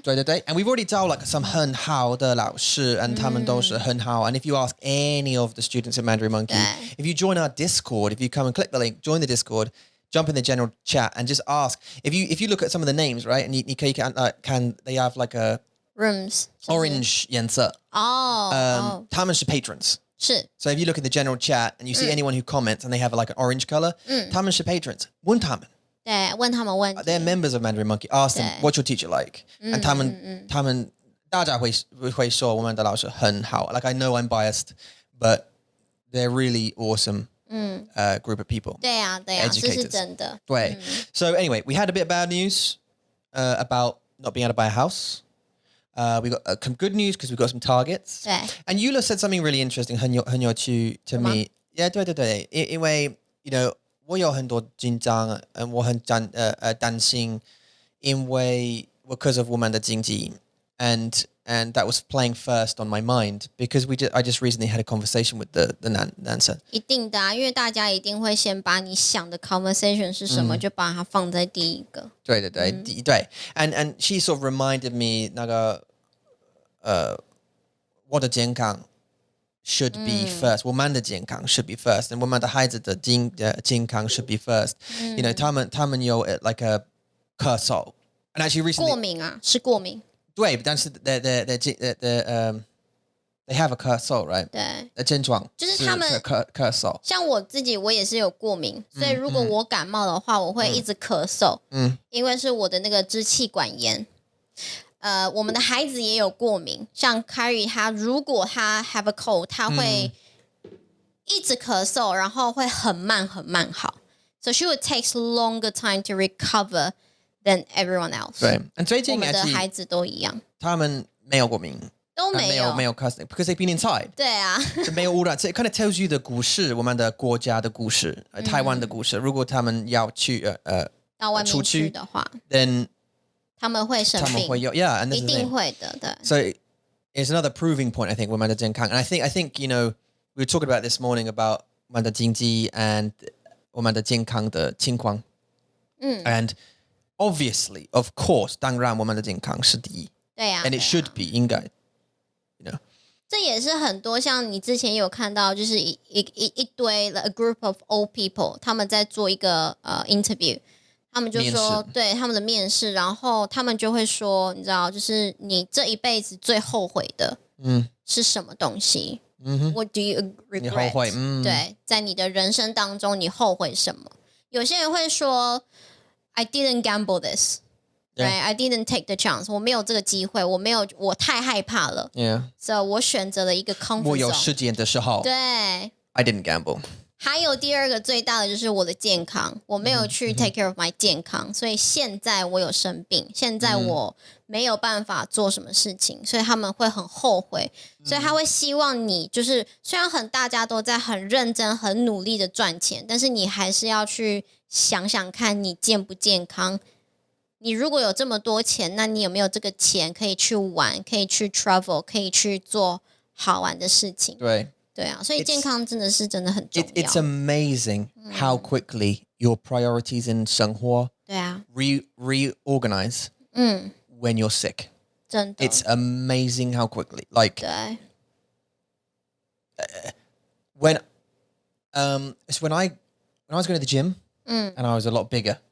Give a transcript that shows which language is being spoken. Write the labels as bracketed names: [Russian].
[Chinese] 对对对 [English] and we've already 招 like some [Chinese] 很好的老师 [English] and [Chinese] 他们都是很好 [English] and if you ask any of the students at Mandarin Monkey, if you join our Discord, if you come and click the link, join the Discord, jump in the general chat and just ask. If you look at some of the names, right, and [Chinese] 你可以看 [English] they have like a rooms [Chinese] orange 颜色他们是 patrons. 是 [English] So if you look at the general chat and you see anyone who comments and they have like an orange color, [Chinese] 他们是 [English] patrons. [Chinese] 问他们对，问他们问题。 [English] They're members of Mandarin Monkey. Ask them, what's your teacher like? And [Chinese] 他们大家会说我们的老师很好 [English] Like I know I'm biased, but they're really awesome group of people. [Chinese] 对啊，对啊，这是真的。对 [English] So anyway, we had a bit of bad news about not being able to buy a house. We got some good news because we got some targets. [Chinese] 对 [English] And Eula said something really interesting [Chinese] 很有趣 [English] to me. Yeah, [Chinese] 对因为 [English] you know [Chinese] 我有很多紧张我很担心因为 [English] because of [Chinese] 我们的经济 [English] and that was playing first on my mind because I just recently had a conversation with the 男生 [Chinese] 一定的啊，因为大家一定会先把你想的 conversation 是什么，就把它放在第一个。 [English] 对 and she sort of reminded me [Chinese] 那个我的健康 [English] should be first [Chinese] 我们的健康 [English] should be first and [Chinese] 我们的孩子的健康 [English] should be first you know [Chinese] 他们有 [English] like a 咳嗽 and actually recently [Chinese] 过敏啊，是过敏。对但是 [English] they have a 咳嗽 right [Chinese] 对，症状就是他们咳嗽像我自己，我也是有过敏，所以如果我感冒的话，我会一直咳嗽，因为是我的那个支气管炎。我们的孩子也有过敏，像 Kyrie 他如果他 [English] have a cold， [Chinese] 他会一直咳嗽，然后会很慢好。 [English] So she would take longer time to recover than everyone else. [Chinese] 对 and 最近我们的孩子都一样，他们没有过敏都没有没有 [English] cussing because they've been inside. [Chinese] 对啊，没有污染 [English] So it kind of tells you the [Chinese] 故事我们的国家的故事台湾的故事如果他们要去到外面去的话 [English] then [Chinese] 他们会生病，他们会有 [English] yeah and [Chinese] 一定会的，对。 [English] So it's another proving point I think [Chinese] 我们的健康 [English] and I think you know we were talking about this morning about [Chinese] 我们的经济 [English] and [Chinese] 我们的健康的情况 [English] and obviously of course [Chinese] 当然我们的健康是第一对啊 [English] and it should be [Chinese] 应该 [English] you know [Chinese] 这也是很多像你之前有看到，就是一堆 [English] a group of old people， [Chinese] 他们在做一个interview， 他们就说对他们的面试，然后他们就会说，你知道，就是你这一辈子最后悔的是什么东西？ [English] What do you regret？ [Chinese] 你后悔对，在你的人生当中，你后悔什么？有些人会说 [English] I didn't gamble this。Right, I didn't take the chance. [Chinese] 我没有这个机会，我太害怕了。 [English] Yeah. [Chinese] So 我选择了一个 [English] comfort zone。 [Chinese] 我有时间的时候。对。 [English] I didn't gamble. [Chinese] 还有第二个最大的就是我的健康，我没有去 [English] take care of my [Chinese] 健康，所以现在我有生病，现在我没有办法做什么事情，所以他们会很后悔，所以他会希望你就是虽然大家都在很认真、很努力的赚钱，但是你还是要去想想看你健不健康。你如果有这么多钱，那你有没有这个钱可以去玩，可以去 travel， 可以去做好玩的事情？对啊，所以健康真的很重要。 [English] It's amazing how quickly your priorities in [Chinese] 生活对啊 [English] reorganize when you're sick. [Chinese] 真的 [English] It's amazing how quickly. Like [Chinese] 对 [English] when I was going to the gym and I was a lot bigger.